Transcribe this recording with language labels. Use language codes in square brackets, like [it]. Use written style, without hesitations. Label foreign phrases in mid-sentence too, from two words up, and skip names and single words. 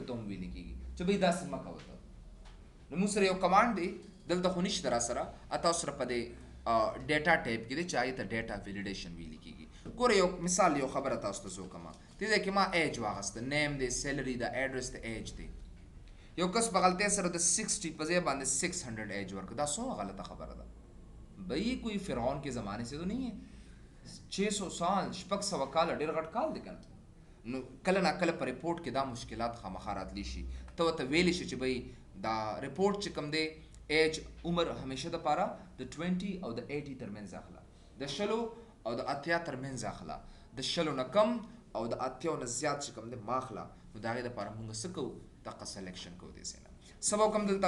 [ps] ته هم ویل کېږي چې بھائی داسې مه کوه ته نو موږ سره یو کمانډ دی دلته خو نشته را سره تاسو سره په دې [en] data type [ps] کې دی چې هغې ته [en] data validation [ps] ویل کېږي ګوره یو مثال یو خبره تاسو ته زه وکړم دې ځای کې ما ایج واخیسته نیم دی سیلري د ایډرس د ایج دی یو کس په غلطۍ سره د 60 په ځای باندې 600 ایج ورکړه دا څومره غلطه خبره ده بھائی [ur] کوئی فرعون کے زمانے سے تو نہیں ہے 600 سال [ps] شپږ سوه کاله ډېر غټ کال دی که نه نو کله نا کله په رپورټ کې دا مشکلات خامخا راتلی شي ته ورته ویلی شي چې بھائی دا رپورټ چې کوم دی ایج عمر همیشه دپاره د 20 او د 80 ترمنځ اخله د 60 او د 80 ترمنځ اخله د 60 نه کم او د 80 نه زیات چې کوم دی ما اخله نو د هغې دپاره مونږ څه کوو دغه سلیکشن کوو دې ځای نه سبا کوم